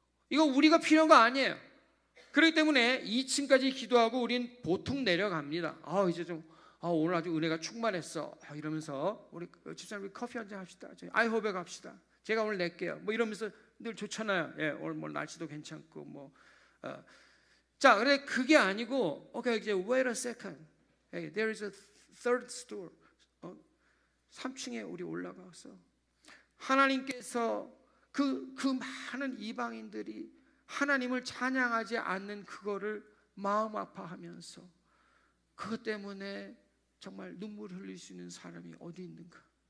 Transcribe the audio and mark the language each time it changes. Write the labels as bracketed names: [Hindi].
[Korean] 이거 우리가 필요한 거 아니에요. 그렇기 때문에 2층까지 기도하고 우린 보통 내려갑니다. 이제 좀 오늘 아주 은혜가 충만했어 이러면서 우리 집사님 커피 한잔 합시다. 아이호베 갑시다. 제가 오늘 낼게요. 이러면서 늘 좋잖아요. 예, 오늘 날씨도 괜찮고 자, 그래 그게 아니고 이제 [English] wait a second. Hey, there is a third store. [Korean] 3층에 우리 올라가서 하나님께서 그 많은 이방인들이 하나님을 찬양하지 않는 그거를 마음 아파하면서 그것 때문에 정말 눈물 흘릴 수 있는 사람이 어디 있는가?